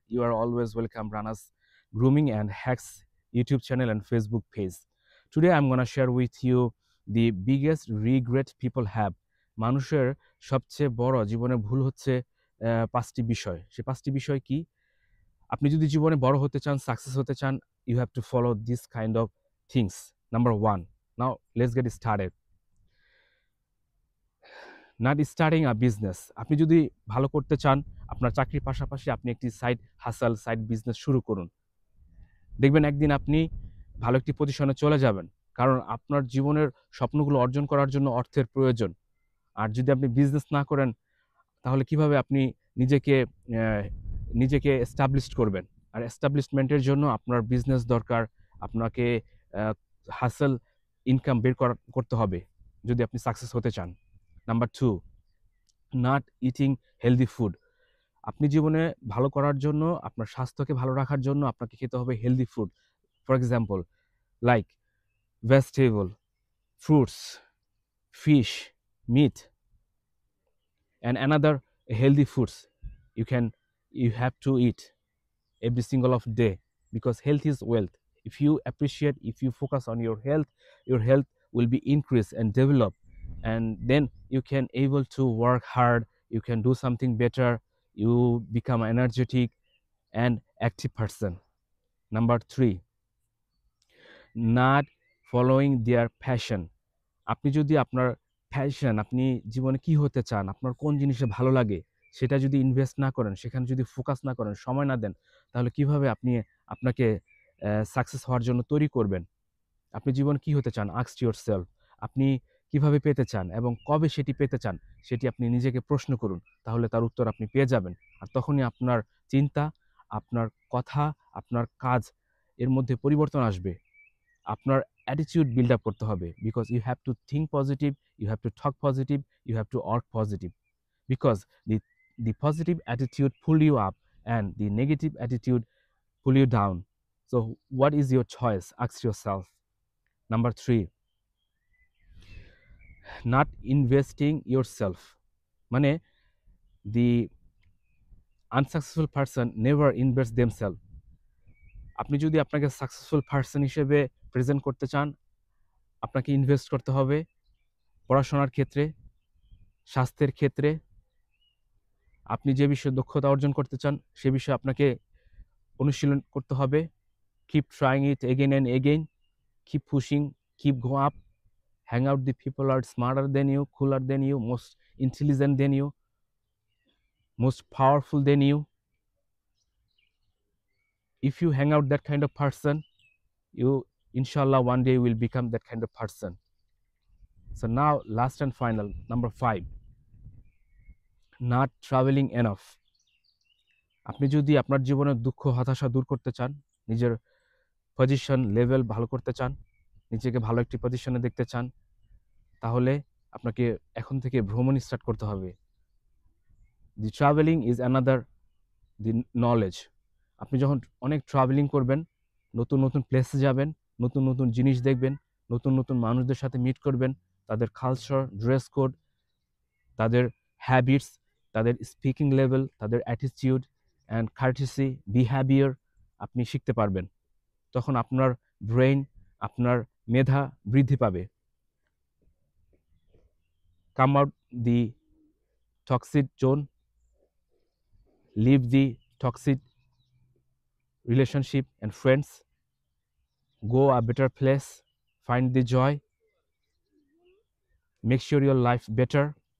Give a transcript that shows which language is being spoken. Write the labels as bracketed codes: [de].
[en] You are always welcome Rana's Grooming and Hacks YouTube channel and Facebook page. Today I'm going to share with you the biggest regret people have. [bn] মানুষের সবচেয়ে বড় জীবনে ভুল হচ্ছে পাঁচটি বিষয়। সেই পাঁচটি বিষয় কি? আপনি যদি জীবনে বড় হতে চান, [en] Success হতে চান, you have to follow this kind of things. Number 1. Now let's get started. Not starting a business. [bn] আপনি যদি ভালো করতে চান, আপনার চাকরির পাশাপাশি আপনি একটি সাইড বিজনেস শুরু করুন। দেখবেন একদিন আপনি ভালো একটি পজিশনে চলে যাবেন, কারণ আপনার জীবনের স্বপ্নগুলো অর্জন করার জন্য অর্থের প্রয়োজন। আর যদি আপনি বিজনেস না করেন, তাহলে কিভাবে আপনি নিজেকে নিজেকে এস্টাবলিশড করবেন? আর এস্টাবলিশমেন্টের জন্য আপনার বিজনেস দরকার। আপনাকে হাসেল ইনকাম বের করতে হবে যদি আপনি সাকসেস হতে চান। [en] Number 2, not eating healthy food. [bn] আপনি জীবনে ভালো করার জন্য, আপনার স্বাস্থ্যকে ভালো রাখার জন্য আপনাকে খেতে হবে healthy food. [en] For example, like vegetable, fruits, fish, meat, and another healthy foods you have to eat every single of day, because health is wealth. If you appreciate, if you focus on your health will be increased and develop, and then you can able to work hard, you can do something better, you become energetic and active person. Number 3, not following their passion. [bn] আপনি যদি আপনার passion, আপনি জীবনে কি হতে চান, আপনার কোন জিনিসে ভালো লাগে, সেটা যদি ইনভেস্ট না করেন, সেখানে যদি ফোকাস না করেন, সময় না দেন, তাহলে কিভাবে আপনি আপনাকে সাকসেস হওয়ার জন্য তৈরি করবেন? আপনি জীবন কি হতে চান? [en] Ask yourself. [bn] আপনি কিভাবে পেতে চান এবং কবে সেটি পেতে চান, সেটি আপনি নিজেকে প্রশ্ন করুন। তাহলে তার উত্তর আপনি পেয়ে যাবেন। আর তখনই আপনার চিন্তা, আপনার কথা, আপনার কাজ এর মধ্যে পরিবর্তন আসবে। আপনার অ্যাটিটিউড বিল্ড আপ করতে হবে, [en] Because you have to think positive, you have to talk positive, you have to work positive, because the positive attitude pull you up and the negative attitude pull you down. So what is your choice? Ask yourself. Number 3, not investing yourself. মানে the unsuccessful person never invests themselves. [bn] আপনি যদি আপনাকে successful person হিসেবে present করতে চান, আপনাকে invest করতে হবে পড়াশোনার ক্ষেত্রে, স্বাস্থ্যের ক্ষেত্রে। আপনি যে বিষয়ে দক্ষতা অর্জন করতে চান, সে বিষয়ে আপনাকে অনুশীলন করতে হবে। [en] Keep trying it again and again, keep pushing, keep go up, hang out the people are smarter than you, cooler than you, most intelligent than you, most powerful than you. If you hang out that kind of person, you inshallah one day will become that kind of person. So now last and final, number 5, not traveling enough. [bn] আপনি যদি আপনার জীবনের দুঃখ হতাশা দূর করতে চান, নিজের পজিশন লেভেল ভালো করতে চান, নিজেকে ভালো একটি পজিশনে দেখতে চান, তাহলে আপনাকে এখন থেকে ভ্রমণ স্টার্ট করতে হবে। [en] The travelling is another the knowledge. [bn] আপনি যখন অনেক ট্রাভেলিং করবেন, নতুন নতুন প্লেসে যাবেন, নতুন নতুন জিনিস দেখবেন, নতুন নতুন মানুষদের সাথে মিট করবেন, তাদের কালচার, ড্রেস কোড, তাদের হ্যাবিটস, তাদের স্পিকিং লেভেল, তাদের অ্যাটিটিউড অ্যান্ড কার্টিসি বিহেভিয়ার আপনি শিখতে পারবেন। তখন আপনার ব্রেইন, আপনার মেধা বৃদ্ধি পাবে। [en] Come out the toxic zone, leave the toxic relationship and friends, go a better place, find the joy, make sure your life better.